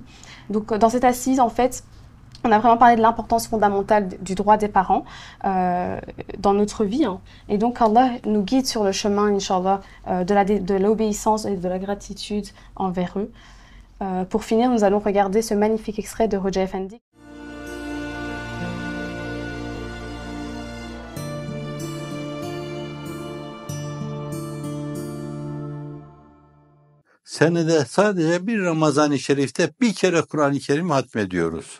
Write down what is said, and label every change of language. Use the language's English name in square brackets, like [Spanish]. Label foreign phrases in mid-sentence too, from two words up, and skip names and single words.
[French] Donc dans cette assise, en fait, on a vraiment parlé de l'importance fondamentale du droit des parents dans notre vie. Hein. Et donc, Allah nous guide sur le chemin, Inch'Allah, de l'obéissance et de la gratitude envers eux. Pour finir, nous allons regarder ce magnifique extrait de Hoja Effendi. [Turkish] Senede sadece bir Ramazan-ı Şerif'te bir kere Kur'an-ı Kerim hatmediyoruz.